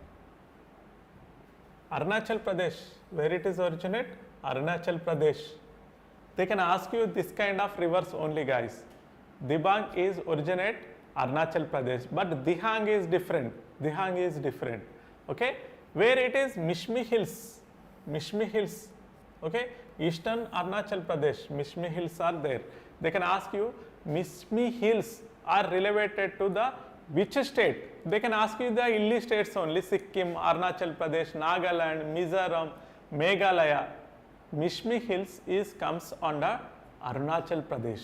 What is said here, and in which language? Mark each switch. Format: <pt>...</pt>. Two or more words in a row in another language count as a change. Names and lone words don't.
<en>Arunachal Pradesh. Where it is originate? Arunachal Pradesh. They can ask you this kind of rivers only, guys. Dibang is originate Arunachal Pradesh, but Dihang is different. Dihang is different. Okay, where it is? Mishmi Hills. Mishmi Hills. Okay, eastern Arunachal Pradesh. Mishmi Hills are there. They can ask you, Mishmi Hills are related to the which state? They can ask you the hilly states only: Sikkim, Arunachal Pradesh, Nagaland, Mizoram, Meghalaya. Mishmi Hills comes under Arunachal Pradesh.</en>